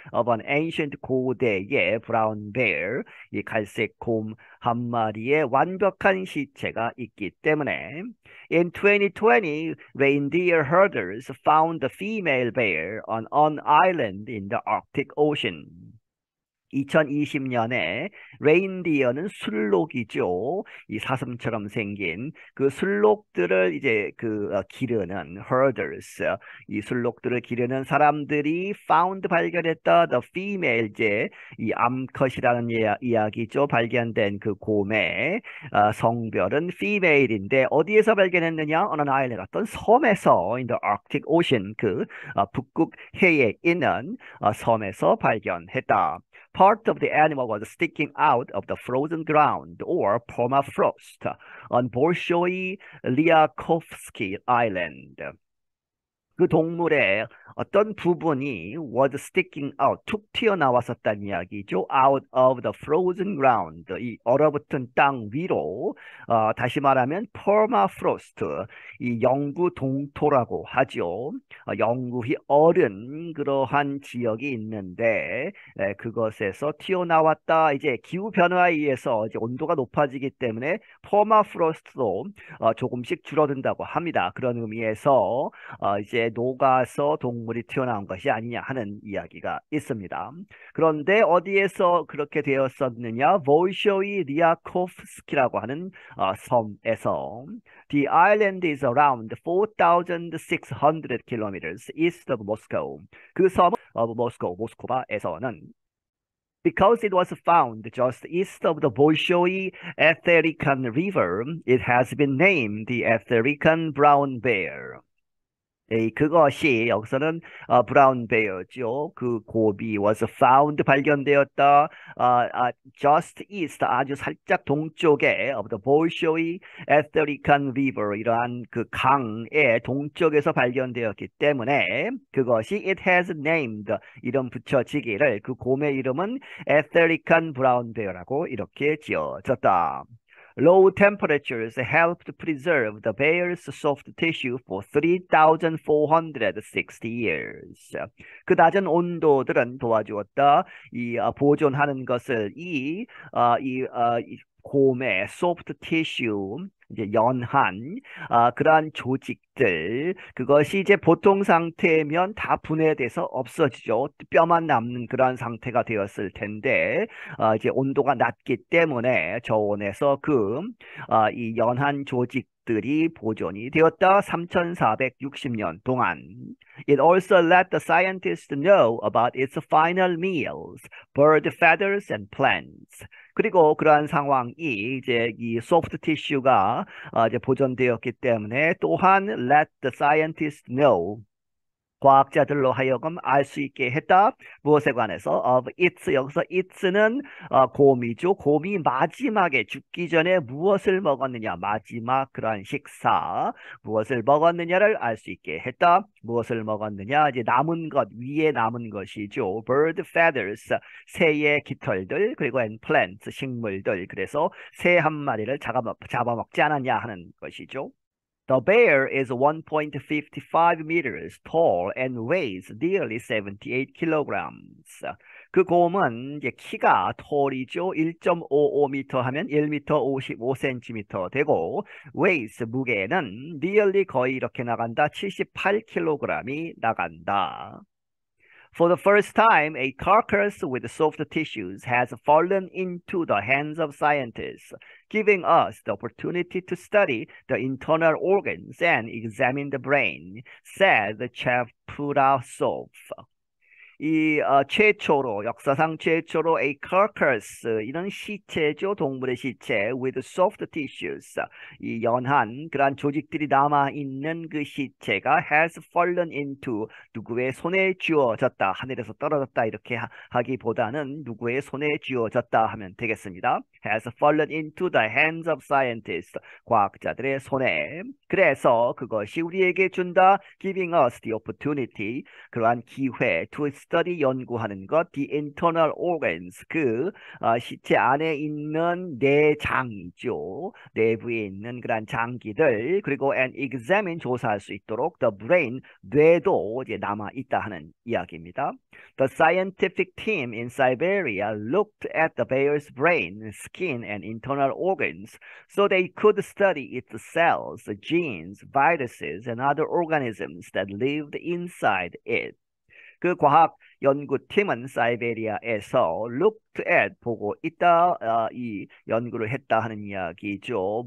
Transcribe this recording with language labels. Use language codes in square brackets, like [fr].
[en] of an ancient, [ko] 고대의 [en] brown bear, [ko] 이 갈색 곰 한 마리의 완벽한 시체가 있기 때문에. [en] In 2020, reindeer herders found the female bear on an island in the Arctic Ocean. [ko] 2020년에 레인디어는 술록이죠. 이 사슴처럼 생긴 그 술록들을 이제 기르는 herders, 이 술록들을 기르는 사람들이 [en] found, [ko] 발견했다, [en] the female, [ko] 이제 이 암컷이라는 이야기죠. 발견된 그 곰의 성별은 female인데 어디에서 발견했느냐? [en] on an island, [ko] 어떤 섬에서, [en] in the Arctic Ocean, [ko] 그 북극 해에 있는 섬에서 발견했다. [en] Part of the animal was sticking out of the frozen ground or permafrost on Bolshoi Lyakhovsky Island. [ko] 그 동물의 어떤 부분이 [en] was sticking out, [ko] 툭 튀어나왔었다는 이야기죠. [en] out of the frozen ground, [ko] 이 얼어붙은 땅 위로, 다시 말하면 permafrost, 이 영구 동토라고 하죠. 영구히 얼은 그러한 지역이 있는데 그것에서 튀어나왔다. 이제 기후 변화에 의해서 이제 온도가 높아지기 때문에 permafrost도 조금씩 줄어든다고 합니다. 그런 의미에서 이제 바다에 녹아서 동물이 튀어나온 것이 아니냐 하는 이야기가 있습니다. 그런데 어디에서 그렇게 되었었느냐? 볼쇼이 리아코프스키라고 하는 섬에서 [en] The island is around 4,600 kilometers east of Moscow. [ko] 그 섬은 모스크바에서는 [en] Because it was found just east of the Bolshoi Etherican River, it has been named the Etherican Brown Bear. [ko] 그것이 여기서는 브라운 베어죠. 그 곰이 [en] was found [ko] 발견되었다. [en] just east [ko] 아주 살짝 동쪽에 [en] of the Bolshoi Etherican River [ko] 이러한 그 강의 동쪽에서 발견되었기 때문에 그것이 [en] it has named [ko] 이름 붙여지기를 그 곰의 이름은 Etherican Brown Bear라고 이렇게 지어졌다. [en] Low temperatures helped preserve the bear's soft tissue for 3,460 years. [ko] 그 낮은 온도들은 도와주었다. 보존하는 것을 이 곰의 soft tissue 이제 연한 그러한 조직들 그것이 이제 보통 상태면 다 분해돼서 없어지죠. 뼈만 남는 그러한 상태가 되었을 텐데 이제 온도가 낮기 때문에 저온에서 이 연한 조직들이 보존이 되었다. 3,460년 동안. [en] It also let the scientists know about its final meals, bird feathers and plants. [ko] 그리고 그러한 상황이 이제 이 소프트 티슈가 이제 보존되었기 때문에 또한 [en] let the scientists know [ko] 과학자들로 하여금 알 수 있게 했다. 무엇에 관해서? [en] of its [ko] 여기서 it는 곰이죠. 곰이 마지막에 죽기 전에 무엇을 먹었느냐. 마지막 그러한 식사 무엇을 먹었느냐를 알 수 있게 했다. 무엇을 먹었느냐. 이제 남은 것 위에 남은 것이죠. [en] bird feathers [ko] 새의 깃털들 그리고 [en] and plants [ko] 식물들 그래서 새 한 마리를 잡아먹지 않았냐 하는 것이죠. [en] The bear is 1.55 meters tall and weighs nearly 78 kilograms. [ko] 그 곰은 이제 키가 tall이죠. 1.55m 하면 1m 55cm 되고 weighs 무게는 nearly 거의 이렇게 나간다. 78kg이 나간다. [en] For the first time, a carcass with soft tissues has fallen into the hands of scientists, giving us the opportunity to study the internal organs and examine the brain, said Cheprasov. [ko] 최초로 역사상 최초로 [en] a carcass [ko] 이런 시체죠. 동물의 시체 [en] with soft tissues [ko] 이 연한 그러한 조직들이 남아 있는 그 시체가 [en] has fallen into [ko] 누구의 손에 쥐어졌다. 하늘에서 떨어졌다 이렇게 하기보다는 누구의 손에 쥐어졌다 하면 되겠습니다. [en] has fallen into the hands of scientists [ko] 과학자들의 손에 그래서 그것이 우리에게 준다. [en] giving us the opportunity [ko] 그러한 기회 [en] to study [ko] 연구하는 것, [en] the internal organs [ko] 그 시체 안에 있는 내장이죠. 내부에 있는 그런 장기들 그리고 [en] and examine [ko] 조사할 수 있도록 [en] the brain [ko] 뇌도 이제 남아 있다 하는 이야기입니다. [en] The scientific team in Siberia looked at the bear's brain, skin, and internal organs so they could study its cells, genes, viruses, and other organisms that lived inside it. [ko] 그 과학 연구팀은 사이베리아에서 [en] looked at [ko] 보고 있다 이 연구를 했다 하는 이야기죠.